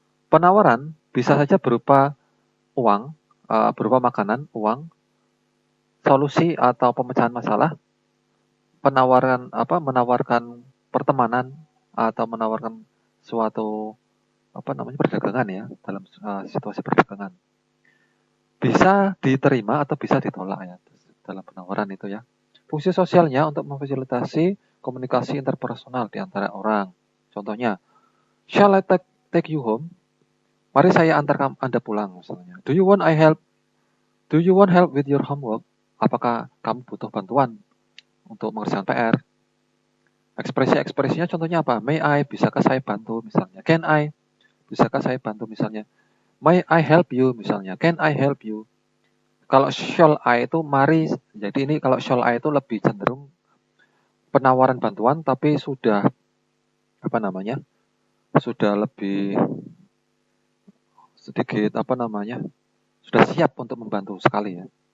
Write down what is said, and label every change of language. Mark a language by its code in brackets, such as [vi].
[id] Penawaran bisa saja berupa uang, berupa makanan, uang, solusi atau pemecahan masalah, menawarkan pertemanan atau menawarkan suatu perdagangan ya, dalam situasi perdagangan. Bisa diterima atau bisa ditolak ya dalam penawaran itu ya. Fungsi sosialnya untuk memfasilitasi komunikasi interpersonal di antara orang. Contohnya, [en] shall I take you home? [id] Mari saya antar Anda pulang misalnya. [en] Do you want help with your homework? [id] Apakah kamu butuh bantuan untuk mengerjakan PR? Ekspresi-ekspresinya contohnya apa? [en] May I, [id] bisakah saya bantu misalnya. [en] Can I, [id] bisakah saya bantu misalnya. [en] May I help you [id] misalnya. [en] Can I help you? [id] Kalau shall I itu mari, jadi ini kalau shall I itu lebih cenderung penawaran bantuan tapi sudah sudah lebih sedikit sudah siap untuk membantu sekali ya.